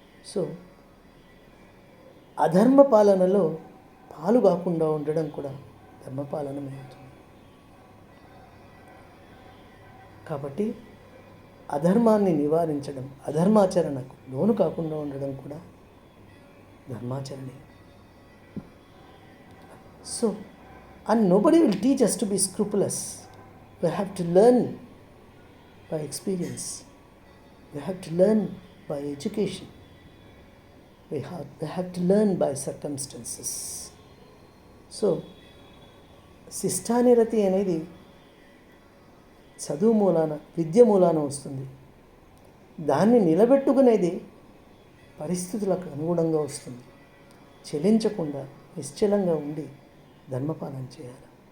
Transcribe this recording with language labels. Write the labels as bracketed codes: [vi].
[te] So అధర్మ పాలనలో పాలు కాకుండా ఉండడం కూడా ధర్మపాలనమే అవుతుంది. కాబట్టి అధర్మాన్ని నివారించడం, అధర్మాచరణకు లోను కాకుండా ఉండడం కూడా ధర్మాచరణే. [en] So and nobody will teach us to be scrupulous. We have to learn by experience. We have to learn by education. We have to learn by circumstances. [te] So శిష్టానిరతి అనేది చదువు మూలాన, విద్య మూలాన వస్తుంది. దాన్ని నిలబెట్టుకునేది పరిస్థితులకు అనుగుణంగా వస్తుంది. చెలించకుండా నిశ్చలంగా ఉండి ధర్మపాలన చేయాలి.